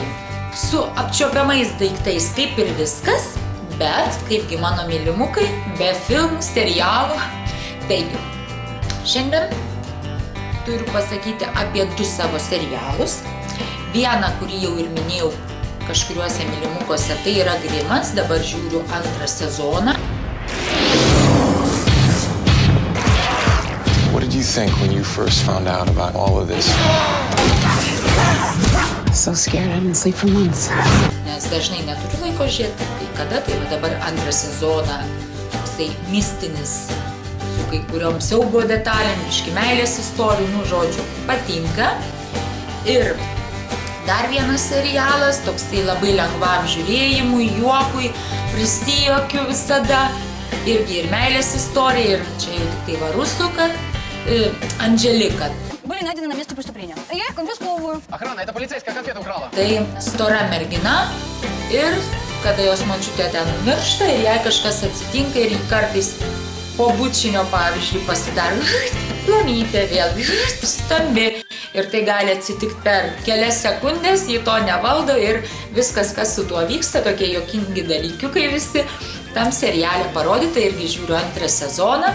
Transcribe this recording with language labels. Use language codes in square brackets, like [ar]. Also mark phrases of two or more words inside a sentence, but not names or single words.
[lt] Su apčiuopiamais daiktais kaip ir viskas, bet kaipgi mano mylimukai, be filmų, serialų. Taigi, šiandien turiu pasakyti apie 2 savo serialus. Vieną, kurį jau ir minėjau kažkuriuose mylimukuose, tai yra Grimas, dabar žiūriu 2 sezoną. [en] What did you think when you first found out about all of this? So scared I didn't sleep for months. [lt] Nes dažnai neturiu laiko žiūrėti, kai kada, tai dabar 2 sezoną, toksai mistinis, su kai kuriom siaubo detalėm, biški meilės istorijų, žodžiu, patinka. Ir dar vienas serialas, toksai labai lengvam žiūrėjimui, juokui, prisijuokiu visada, irgi ir meilės istorija, ir čia jau tik tai rusų, kad Анжелика. [ru] Были найдены на месте преступления. Я их конфисковываю. Охрана, это полицейская конфета украла. [lt] Tai stora mergina ir kada jos močiutė ten miršta ir jai kažkas atsitinka ir kartais po bučinio, pavyzdžiui, pasidaro plonytė vėl, stambi. Ir tai gali atsitikti per kelias sekundės, ji to nevaldo ir viskas, kas su tuo vyksta, tokie juokingi dalykiukai visi tam seriale parodyta, irgi žiūriu 2 sezoną.